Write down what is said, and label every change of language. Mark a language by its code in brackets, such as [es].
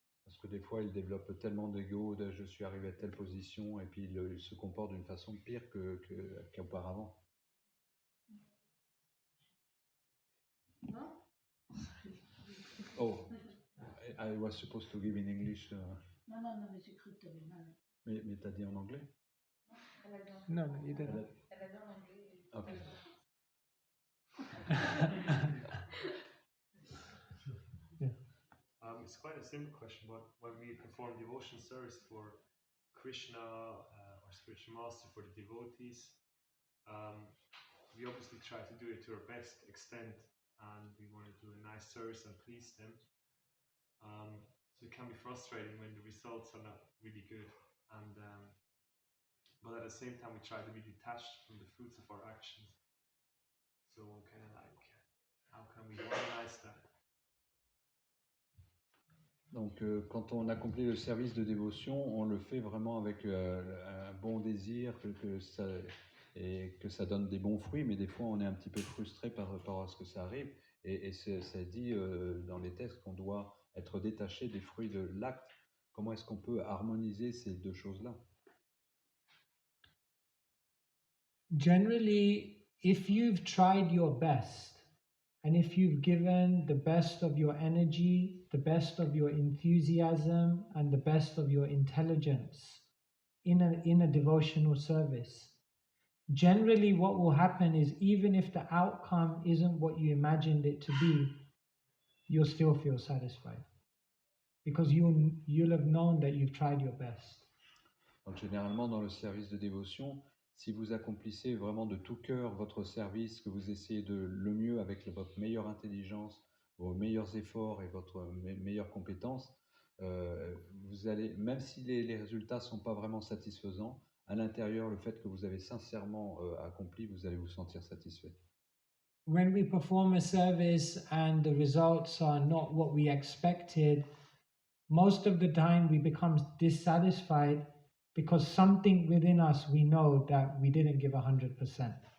[fr] Parce que des fois, ils développent tellement d'ego, de je suis arrivé à telle position, et puis ils se comportent d'une façon pire qu'auparavant. [en] No? Oh, I was supposed to give in English, [fr] Non, mais j'ai cru que tu avais mal. mais t'as dit en anglais? [en] No, no, you didn't. Ok. It's quite a simple question, but when we perform devotion service for Krishna or spiritual master for the devotees, we obviously try to do it to our best extent, and we want to do a nice service and please them. So it can be frustrating when the results are not really good, and but at the same time we try to be detached from the fruits of our actions. So kind of like, how can we organize that? [fr] Donc, quand on accomplit le service de dévotion, on le fait vraiment avec un bon désir, et que ça donne des bons fruits, mais des fois on est un petit peu frustré par rapport à ce que ça arrive. Et c'est dit dans les textes qu'on doit être détaché des fruits de l'acte. Comment est-ce qu'on peut harmoniser ces deux choses-là? [en] Generally, if you've tried your best, and if you've given the best of your energy, the best of your enthusiasm, and the best of your intelligence in a devotional service, generally what will happen is even if the outcome isn't what you imagined it to be, you'll still feel satisfied. Because you'll have known that you've tried your best. [fr] Donc, généralement, dans le service de dévotion, si vous accomplissez vraiment de tout cœur votre service, que vous essayez de le mieux avec votre meilleure intelligence, vos meilleurs efforts et votre meilleure compétence, vous allez, même si les résultats ne sont pas vraiment satisfaisants, à l'intérieur, le fait que vous avez sincèrement accompli, vous allez vous sentir satisfait. [en] When we perform a service and the results are not what we expected, most of the time we become dissatisfied because something within us, we know that we didn't give 100%.